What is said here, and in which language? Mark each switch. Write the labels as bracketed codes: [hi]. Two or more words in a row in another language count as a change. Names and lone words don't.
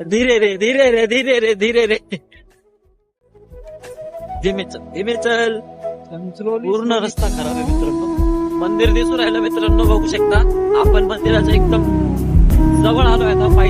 [hi] धीरे रे धीरे रे धीरे रे धीरे रे. धीमे चल. [mr] पूर्ण रस्ता खराब आहे मित्रांनो. मंदिर दिसून राहिलं मित्रांनो, बघू शकता आपण मंदिराच्या एकदम जवळ आलोय आता पायी.